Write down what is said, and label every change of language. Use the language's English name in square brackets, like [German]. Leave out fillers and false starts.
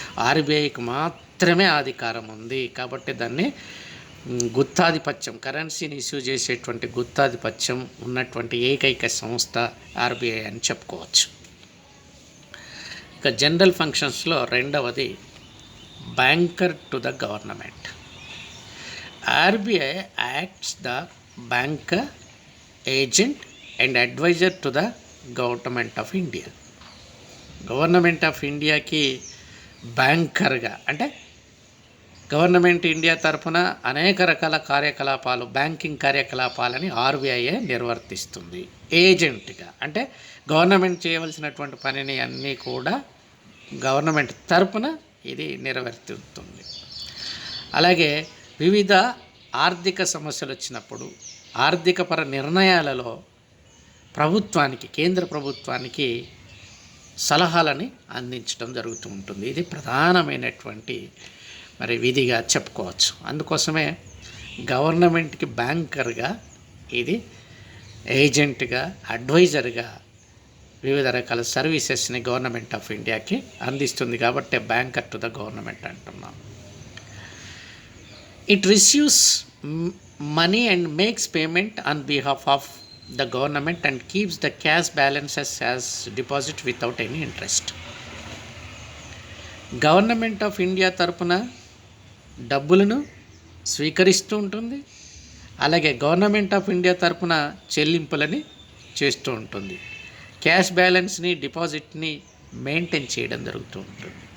[Telugu] ఆర్బీఐకి మాత్రమే అధికారం ఉంది. కాబట్టి దాన్ని గుత్తాధిపత్యం, కరెన్సీని ఇష్యూ చేసేటువంటి గుత్తాధిపత్యం ఉన్నటువంటి ఏకైక సంస్థ ఆర్బీఐ అని చెప్పుకోవచ్చు. ఇక జనరల్ ఫంక్షన్స్లో రెండవది [English] Banker to the government. RBI acts the banker, agent and advisor to the Government of India. [Telugu] Government of ఇండియాకి బ్యాంకర్గా, అంటే గవర్నమెంట్ ఇండియా తరఫున అనేక రకాల కార్యకలాపాలు, బ్యాంకింగ్ కార్యకలాపాలని ఆర్బీఐ నిర్వర్తిస్తుంది. ఏజెంట్గా, అంటే గవర్నమెంట్ చేయవలసినటువంటి పనిని అన్నీ కూడా గవర్నమెంట్ తరఫున ఇది నిర్వర్తిస్తుంది. అలాగే వివిధ ఆర్థిక సమస్యలు వచ్చినప్పుడు, ఆర్థికపర నిర్ణయాలలో ప్రభుత్వానికి, కేంద్ర ప్రభుత్వానికి సలహాలని అందించడం జరుగుతూ ఉంటుంది. ఇది ప్రధానమైనటువంటి విధిగా చెప్పుకోవచ్చు. అందుకోసమే గవర్నమెంట్కి బ్యాంకర్గా, ఇది ఏజెంట్గా, అడ్వైజర్గా వివిధ రకాల సర్వీసెస్ని గవర్నమెంట్ ఆఫ్ ఇండియాకి అందిస్తుంది. కాబట్టి [English] banker to the government [Telugu] అంటున్నాం. [English] It receives money and makes payment on behalf of the government and keeps the cash balances as deposit without any interest. [Telugu] Government of India తరపున డబ్బులను స్వీకరిస్తూ ఉంటుంది. అలాగే గవర్నమెంట్ ఆఫ్ ఇండియా తరపున చెల్లింపులని చేస్తూ ఉంటుంది. Cash బ్యాలెన్స్ని, డిపాజిట్ని maintain చేయడం జరుగుతూ ఉంటుంది.